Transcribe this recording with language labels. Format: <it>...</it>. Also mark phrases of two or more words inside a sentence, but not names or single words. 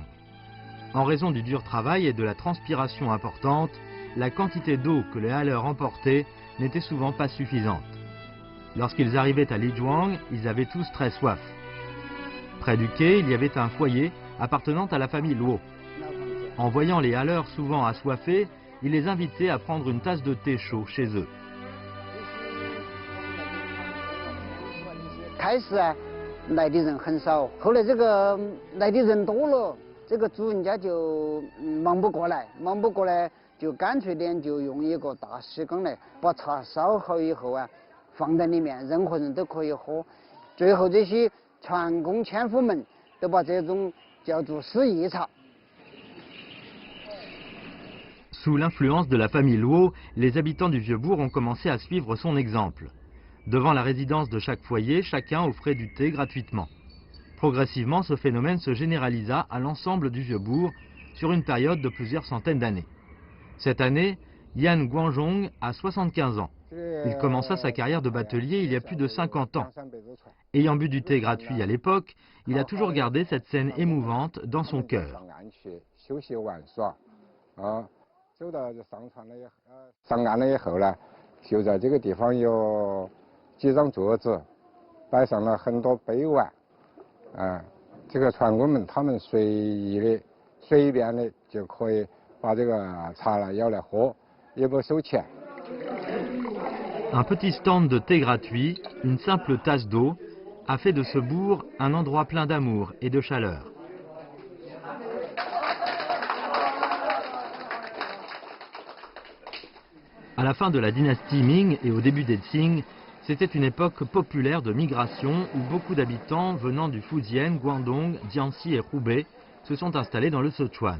<fr>En raison du dur travail et de la transpiration importante, la quantité d'eau que les haleurs emportaient n'était souvent pas suffisante. Lorsqu'ils arrivaient à Lijuang, ils avaient tous très soif. Près du quai, il y avait un foyer appartenant à la famille Luo. En voyant les haleurs souvent assoiffés, il les invitait à prendre une tasse de thé chaud chez eux.</fr> <zh>开始啊，来的人很少，后来这个来的人多了，这个主人家就忙不过来，就干脆点就用一个大石缸来把茶烧好以后啊，放在里面，任何人都可以喝。最后这些船工纤夫们都把这种叫做私议茶。</zh> <fr>Sous l'influence de la famille Luo, les habitants du Vieux-Bourg ont commencé à suivre son exemple. Devant la résidence de chaque foyer, chacun offrait du thé gratuitement. Progressivement, ce phénomène se généralisa à l'ensemble du Vieux-Bourg sur une période de plusieurs centaines d'années. Cette année, Yan Guangzhong a 75 ans. Il commença sa carrière de batelier il y a plus de 50 ans. Ayant bu du thé gratuit à l'époque, il a toujours gardé cette scène émouvante dans son cœur.</fr> <zh>走到上岸了以后呢，就在这个地方有几张桌子，摆上了很多杯碗，这个船工们他们随便的就可以把这个茶来舀来喝，也不收钱。</zh> <fr>Un petit stand de thé gratuit, une simple tasse d'eau, a fait de ce bourg un endroit plein d'amour et de chaleur. À la fin de la dynastie Ming et au début des Qing, c'était une époque populaire de migration où beaucoup d'habitants venant du Fujian, Guangdong, Jiangxi et Hubei se sont installés dans le Sichuan.</fr>